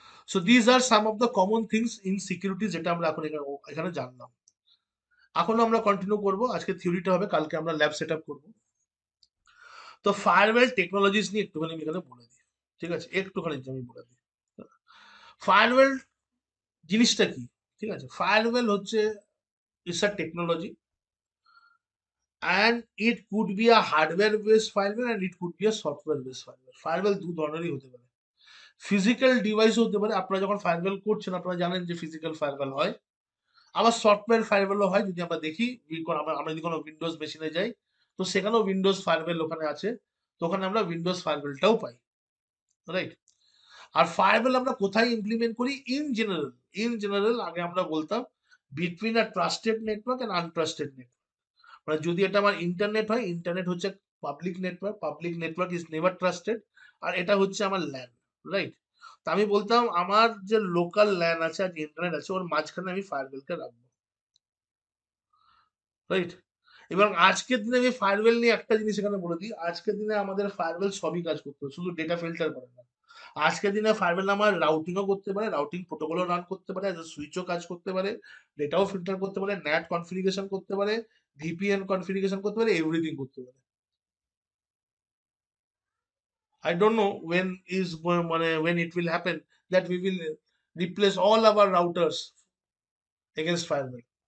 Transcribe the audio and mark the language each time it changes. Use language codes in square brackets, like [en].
[en] so these are some of the common things in security, [bn] যেটা আমরা এখন এখানে এখানে জানলাম। এখনো আমরা কন্টিনিউ করবো, আজকে থিওরিটা হবে, কালকে আমরা ল্যাব সেট আপ করবো। তো ফায়ারওয়েল টেকনোলজিস নিয়ে একটুখানি আমি এখানে বলে দিই, ঠিক আছে, একটুখানি আমি বলে দিই। ফায়ারওয়েল জিনিসটা কি, ঠিক আছে, ফায়ারওয়েল হচ্ছে [en] It's a technology, and it could be a hardware based firewall and it could be a software based firewall. [bn] Farewell দু ধরনেরই হতে পারে। ফিজিক্যাল ডিভাইস হতে পারে, আপনারা যখন ফায়ারওয়েল করছেন আপনারা জানেন যে ফিজিক্যাল ফায়ারওয়েল হয়। আবার সফটওয়্যার ফায়ারওয়েলও হয়, যদি আমরা দেখি আমরা যদি কোনো উইন্ডোজ মেশিনে যাই তো সেখানেও উইন্ডোজ ফায়ারওয়েল ওখানে আছে, তো ওখানে আমরা উইন্ডোজ ফায়ারওয়েলটাও পাই, রাইট? আর ফায়ারওয়েল আমরা কোথায় ইমপ্লিমেন্ট করি? ইন জেনারেল আগে আমরা বলতাম [en] Between a trusted network and untrusted network. [bn] মানে যদি এটা আমার ইন্টারনেট হয়, ইন্টারনেট হচ্ছে public network [en] Is never trusted. [bn] আর এটা হচ্ছে আমার ল্যান, রাইট? তো আমি বলতাম আমার যে লোকাল ল্যান আছে আর ইন্টারনেট আছে ওর মাঝখানে আমি ফায়ারওয়েলকে রাখবো, রাইট? এবং আজকের দিনে আমি ফায়ারওয়েল নিয়ে একটা জিনিস এখানে বলে দিই, আজকের দিনে আমাদের ফায়ারওয়েল সবই কাজ করতে হবে, শুধু ডেটা ফিল্টার করে না। আজকের দিনে ফায়ারওয়েল আমার রাউটিংও করতে পারে, রাউটিং প্রোটোকলও রান করতে পারে, অ্যাজ সুইচও কাজ করতে পারে, ডেটাও ফিল্টার করতে পারে, ন্যাট কনফিগারেশন করতে পারে, ভিপিএন কনফিগারেশন করতে পারে, এভরিথিং করতে পারে। [en] I don't know when it will happen that we will replace all our routers against firewall.